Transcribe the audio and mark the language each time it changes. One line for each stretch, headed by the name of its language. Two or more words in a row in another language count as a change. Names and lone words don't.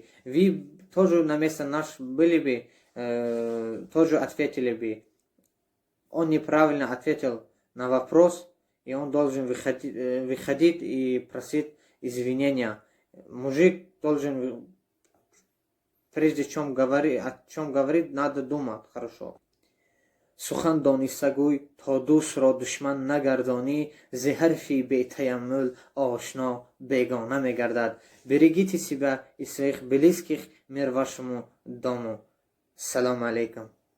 Russian: Вы тоже на место наш были бы, тоже ответили бы. Он неправильно ответил на вопрос, и он должен выходить и просить извинения. Мужик должен, прежде чем говорить, о чем говорит, надо думать хорошо.
Tajik: сухан донистагӯй, то дӯстро душман нагардонӣ, зи ҳарфи бетаяммул ошно бегона мегардад.
Russian: Берегите себя и своих близких. Мир вашему дому.
Arabic: سلام عليكم.